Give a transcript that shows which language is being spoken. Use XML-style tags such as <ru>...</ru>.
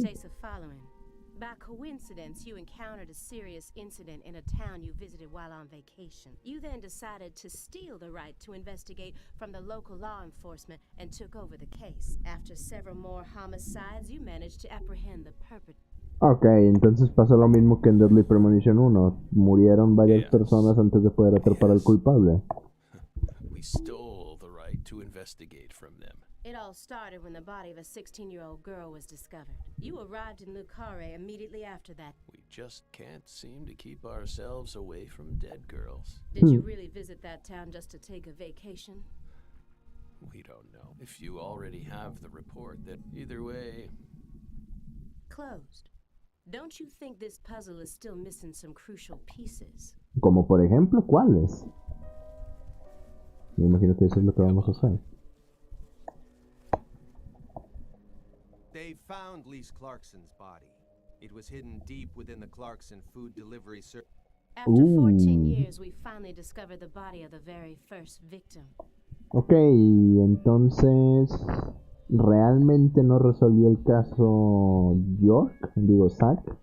<en>states the following. By coincidence, you encountered a serious incident in a town you visited while on vacation. You then decided to steal the right to investigate from the local law enforcement and took over the case. After several more homicides, you managed to apprehend the perpetrator.</en> <es>Ok, entonces pasó lo mismo que en Deadly Premonition 1. Murieron varias</es> <en>Yes.</en> <es>personas antes de poder atrapar al</es> <en>Yes.</en> <es>culpable.</es> <en>We stole the right to investigate from them. It all started when the body of a 16-year-old girl was discovered. You arrived in Lucare immediately after that. We just can't seem to keep ourselves away from dead girls. Did you really visit that town just to take a vacation? We don't know. If you already have the report, that either way, Closed. Don't you think this puzzle is still missing some crucial pieces?</en> <es>Como por ejemplo, ¿cuáles? Me imagino que eso es lo que vamos a hacer.</es> <en>They found Lise Clarkson's body. It was hidden deep within the Clarkson food delivery service. After 14 years, we finally discovered the body of the very first victim.</en> <es>Ok, entonces realmente no resolvió el caso York, digo Zack.</es>